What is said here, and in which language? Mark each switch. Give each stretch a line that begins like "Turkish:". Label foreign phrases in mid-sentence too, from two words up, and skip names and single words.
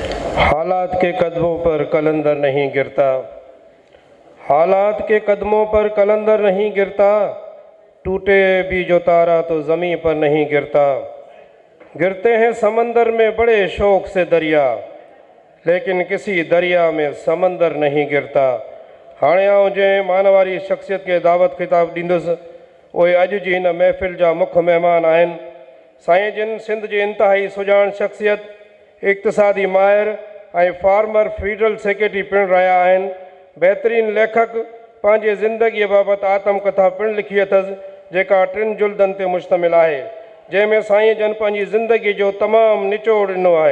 Urdu: حالات کے قدموں پر قلندر نہیں گرتا، حالات کے قدموں پر قلندر نہیں گرتا، ٹوٹے بھی جو تارا تو زمین پر نہیں گرتا۔ گرتے ہیں سمندر میں بڑے شوق سے دریا، لیکن کسی دریا میں سمندر نہیں گرتا۔
Sindhi: हाणे आउं जंहिं मान वारी शख़्सियत खे दावत ख़िताब ॾींदुसि उहे अॼु जी हिन महफ़िल जा मुख्य महिमान आहिनि। साईं जिन सिंध जे इंतिहाई सुञाण शख़्सियत, इक़्तिसादी माहिर ऐं
English: former federal secretary
Sindhi: पिणु रहिया आहिनि। बहितरीन लेखक पंहिंजे ज़िंदगीअ बाबति आत्मकथा पिणु लिखी अथसि जेका 3 जुल्दनि ते मुश्तमिल आहे, जंहिंमें साईं जन पंहिंजी ज़िंदगी जो तमामु निचोड़ ॾिनो आहे।